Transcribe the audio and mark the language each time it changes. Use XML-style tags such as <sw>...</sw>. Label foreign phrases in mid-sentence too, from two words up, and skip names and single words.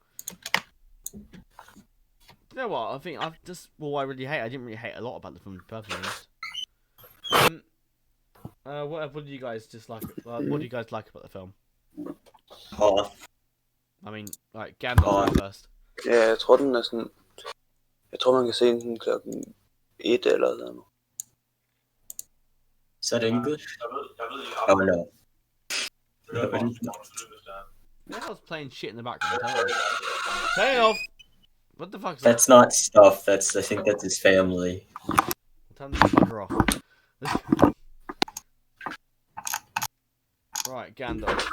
<en>You know what? I think I've just I really hate. I didn't really hate a lot about the film, to be perfectly honest. What do you guys dislike? What do you guys like about the film? Hoth. I mean, like Gandalf first.</en> <da>Ja, jeg tror den er sådan... Jeg tror man kan se den klokken 1 eller sådan noget.</da> <en>Is that English? Oh no. I was playing shit in the background. Turn it off. What the fuck is That's not stuff. I think that's his family. Turn the fucker off. Right, Gandalf.</en>